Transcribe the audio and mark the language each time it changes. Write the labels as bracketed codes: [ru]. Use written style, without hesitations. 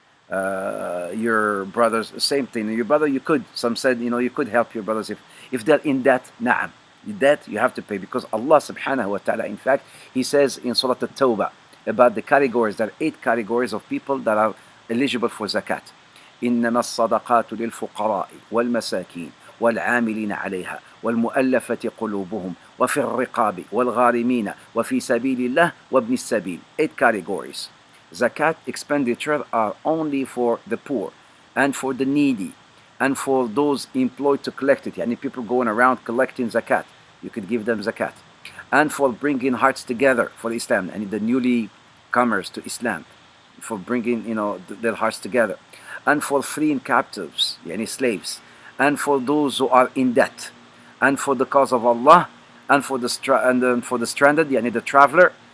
[en] Your brothers, same thing. Your brother, you could. Some said, you could help your brothers if they're in debt. Na'am, debt you have to pay because Allah Subhanahu wa Taala. In fact, He says in Surah At-Tawbah about the categories. There are 8 categories of people that are eligible for zakat. [ar] إنما الصدقات للفقراء والمساكين والعاملين عليها والمؤلفة قلوبهم وفي الرقاب والغارمين وفي سبيل الله وابن السبيل. [en] 8 categories. Zakat expenditure are only for the poor and for the needy and for those employed to collect it. Yani people going around collecting zakat, you could give them zakat. And for bringing hearts together for Islam, and the newly comers to Islam, for bringing their hearts together, and for freeing captives, yani slaves, and for those who are in debt, and for the cause of Allah, and for the stranded, yani the traveler.